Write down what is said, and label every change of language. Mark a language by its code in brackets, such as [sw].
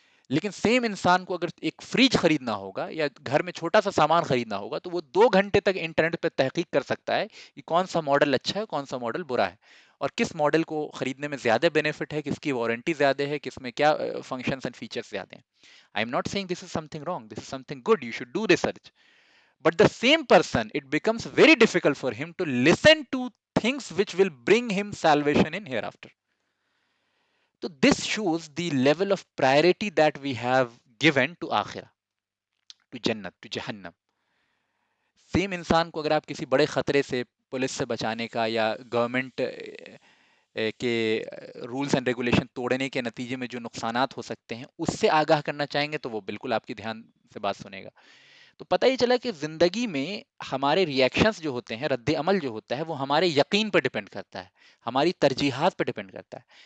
[ur] لیکن سیم انسان کو اگر ایک فریج خریدنا ہوگا یا گھر میں چھوٹا سا سامان خریدنا ہوگا تو وہ 2 گھنٹے تک انٹرنیٹ پہ تحقیق کر سکتا ہے کہ کون سا ماڈل اچھا ہے، کون سا ماڈل برا ہے، اور کس ماڈل کو خریدنے میں زیادہ بینیفٹ ہے، کس کی وارنٹی زیادہ ہے، کس میں کیا فنکشنز اینڈ فیچرز زیادہ ہیں. [en] I am not saying this is something wrong. This is something good. You should do research. But the same person, it becomes very difficult for him to listen to things which will bring him salvation in hereafter. So this shows the level of priority that we have given to akhirah, to jannat, to jahannam. [ur] Same انسان کو اگر آپ کسی بڑے خطرے سے، police سے بچانے کا یا گورنمنٹ کے رولز اینڈ ریگولیشن توڑنے کے نتیجے میں جو نقصانات ہو سکتے ہیں اس سے آگاہ کرنا چاہیں گے تو وہ بالکل آپ کی دھیان سے بات سنے گا. تو پتہ یہ چلا کہ زندگی میں ہمارے ریئیکشنز جو ہوتے ہیں، رد عمل جو ہوتا ہے، وہ ہمارے یقین پر ڈیپینڈ کرتا ہے، ہماری ترجیحات پر ڈیپینڈ کرتا ہے.